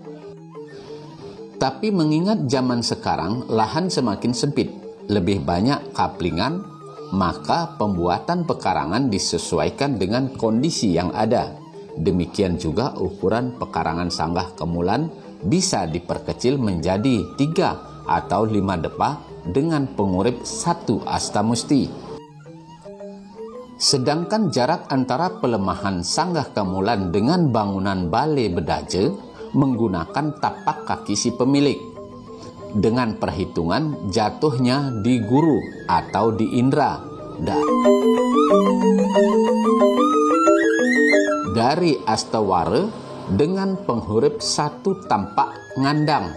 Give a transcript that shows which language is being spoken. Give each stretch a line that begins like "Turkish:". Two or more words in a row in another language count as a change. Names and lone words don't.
Indonesian: Tapi mengingat zaman sekarang lahan semakin sempit, lebih banyak kaplingan, maka pembuatan pekarangan disesuaikan dengan kondisi yang ada. Demikian juga ukuran pekarangan sanggah kemulan bisa diperkecil menjadi 3 atau 5 depa dengan pengurip 1 asta musti. Sedangkan jarak antara pelemahan sanggah kemulan dengan bangunan balai bedaje menggunakan tapak kaki si pemilik. Dengan perhitungan jatuhnya di guru atau di indra dari astawara dengan penghurip 1 tampak ngandang.